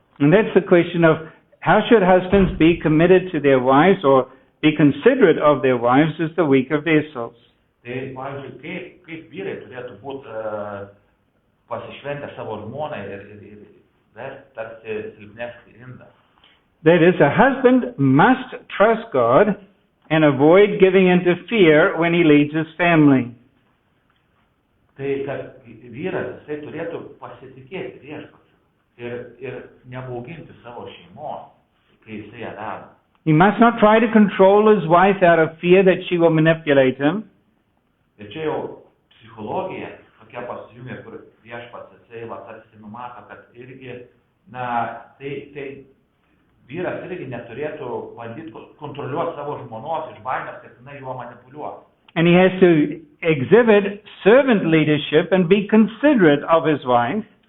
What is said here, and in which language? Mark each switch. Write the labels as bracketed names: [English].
[English] And that's the question of how should husbands be committed to their wives or be considerate of their wives as the weaker vessels. [Lithuanian] Tai, pavyzdžiui, kaip vyrai turėtų būti pasišventę savo žmonai ir vesti tarsi silpnesnį indą. [English] That is, a husband must trust God and avoid giving into fear when he leads his family. [Lithuanian] Tai, kad vyras, jisai turėtų pasitikėti viešpačiu ir nebauginti savo šeimos, kai jisai ją daro. [English] He must not try to control his wife out of fear that she will manipulate him. [Lithuanian] Ir čia jau psichologija tokia pasijungia, kur viešpats jisai tarsi numato, kad irgi, tai vyras irgi neturėtų bandyti kontroliuoti savo žmonos iš baimės, kad jinai juo manipuliuoja. [English] And he has to exhibit servant leadership and be considerate of his wife.